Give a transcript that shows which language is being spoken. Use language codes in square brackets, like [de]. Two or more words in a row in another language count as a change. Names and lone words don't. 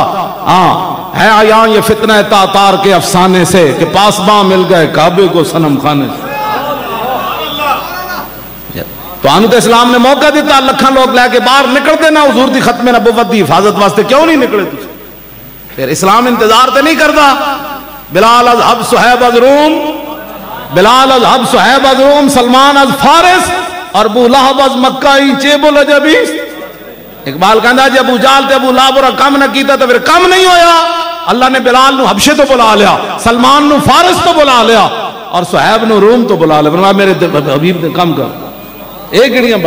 [ur] ہاں ہے آیا یہ فتنہ تاتار کے افسانے سے کہ پاسباں مل گئے کعبے کو صنم خانے سے. [pa] تو آنو تو اسلام نے موقع دیتا لکھاں لوگ لے کے باہر نکلتے نا حضور دی ختم نبوت دی حفاظت واسطے، کیوں نہیں نکلے تھی؟ پھر اسلام انتظار تے نہیں کرتا. [fa] بلال از حب صہیب از روم، بلال از حب صہیب از روم، سلمان از فارس اور ابو لہب از مکہ چیب الجبیس. [pa] اقبال کہندا جی ابو جال تے ابو لہب اور کم نہ کیتا تو پھر کم نہیں ہویا. اللہ نے بلال نو حبشے تو بلا لیا، سلمان نو فارس تو بلا لیا اور صہیب نو روم تو بلا لیا. فرمایا میرے حبیب نے کم کر. ایک گڑیاں بات.